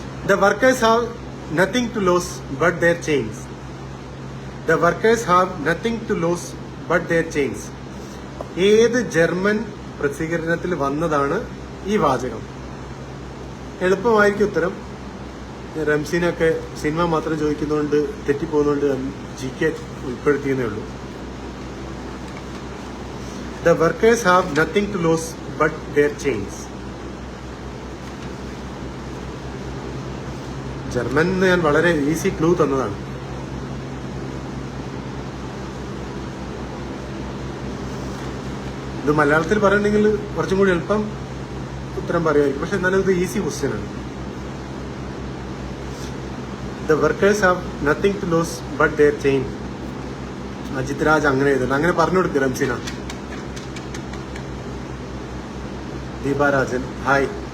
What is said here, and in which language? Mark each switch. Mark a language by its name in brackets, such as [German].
[English] The workers have nothing to lose but their chains. The workers have nothing to lose but their chains. [Malayalam] ഏത് German പ്രസിദ്ധീകരണത്തിൽ വന്നതാണ് ഈ വാചകം? എളുപ്പമായിരിക്കും ഉത്തരം. റംസീനൊക്കെ cinema മാത്രം ചോദിക്കുന്നതുകൊണ്ട് തെറ്റിപ്പോകുന്നതുകൊണ്ട് GK ഉൾപ്പെടുത്തിയെന്നേ ഉള്ളൂ. [English] The workers have nothing to lose but their chains. [Malayalam] German ഞാൻ വളരെ ഈസി ക്ലൂ തന്നതാണ്. ഇത് മലയാളത്തിൽ പറയണമെങ്കിൽ കുറച്ചും കൂടി എളുപ്പം ഉത്തരം പറയുമായിരിക്കും. പക്ഷെ എന്നാലും ഇത് ഈസി ക്വസ്റ്റ്യൻ ആണ്. [English] The workers have nothing to lose but their chain. Ajith Raj [Malayalam] അങ്ങനെ എഴുതണം. അങ്ങനെ പറഞ്ഞു കൊടുക്കുക റംസീന. ദീപാരാജൻ ഹായ്.